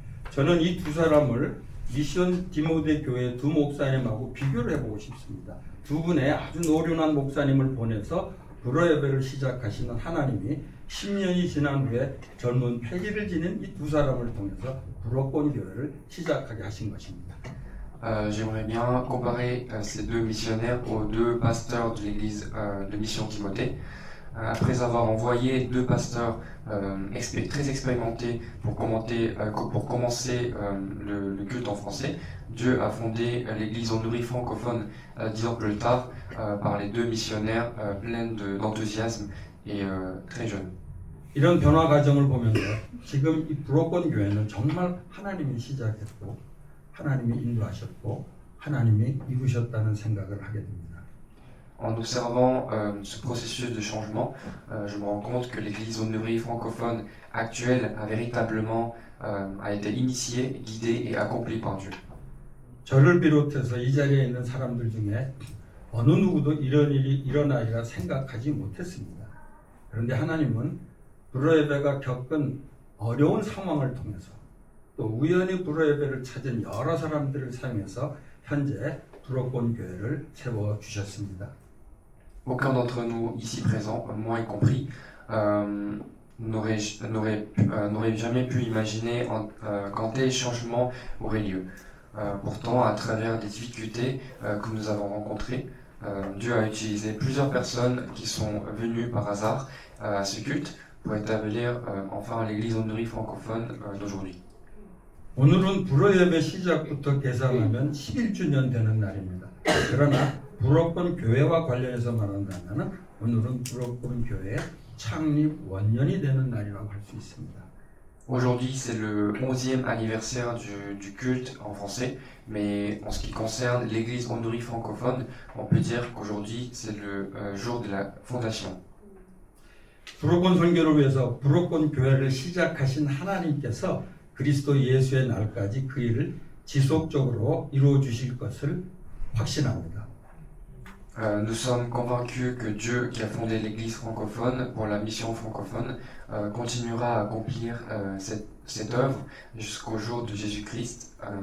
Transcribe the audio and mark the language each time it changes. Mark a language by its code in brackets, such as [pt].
[ko] 저는 이 두 사람을 미션 디모데 교회 두 목사님하고 비교를 해보고 싶습니다. 두 분의 아주 노련한 목사님을 보내서 불어 예배를 시작하시는 하나님이 10년이 지난 후에 젊은 패기를 지닌 이 두 사람을 통해서 불어권 교회를 시작하게 하신 것입니다. [fr] J'aimerais bien comparer ces deux missionnaires aux deux pasteurs de l'église de Mission Timothée. Après avoir envoyé deux pasteurs très expérimentés pour commencer le culte en français, Dieu a fondé l'église Onuri francophone 10 ans plus tard par les deux missionnaires pleins d'enthousiasme et très jeunes. [ko] 이런 변화 과정을 보면서 지금 이 불어권 교회는 정말 하나님이 시작했고 하나님이 인도하셨고 하나님이 이루셨다는 생각을 하게 됩니다. [fr] En observant ce processus de changement, je me rends compte que l'église Onuri francophone actuelle a véritablement été initiée, guidée et accomplie par Dieu. [ko] 저를 비롯해서 이 자리에 있는 사람들 중에 어느 누구도 이런 일이 일어나리라 생각하지 못했습니다. 그런데 하나님은 불어 예배가 겪은 어려운 상황을 통해서 또 우연히 불어 예배를 찾은 여러 사람들을 사용해서 현재 불어권 교회를 세워 주셨습니다. [fr] aucun d'entre nous ici présents, moi y compris, n'aurait jamais pu imaginer qu'un tel changement aurait lieu. Pourtant, à travers des difficultés que nous avons rencontrées, Dieu a utilisé plusieurs personnes qui sont venues par hasard à ce culte pour établir enfin l'église Onduri francophone d'aujourd'hui. [ko] 오늘은 불어예배 시작부터 계산하면 11주년 되는 날입니다. 그러나 불어권 교회와 관련해서 말한다면 오늘은 불어권 교회 창립 원년이 되는 날이라고 할 수 있습니다. [fr] Aujourd'hui, c'est le 11e anniversaire du culte en français, mais en ce qui concerne l'église Onduri francophone, on peut dire qu'aujourd'hui, c'est le jour de la fondation. [ko] 불어권 선교를 위해서 불어권 교회를 시작하신 하나님께서 그리스도 예수의 날까지 그 일을 지속적으로 이루어 주실 것을 확신합니다. [fr] Nous sommes convaincus que Dieu, qui a fondé l'église francophone pour la mission francophone, continuera à accomplir cette œuvre jusqu'au jour de Jésus-Christ.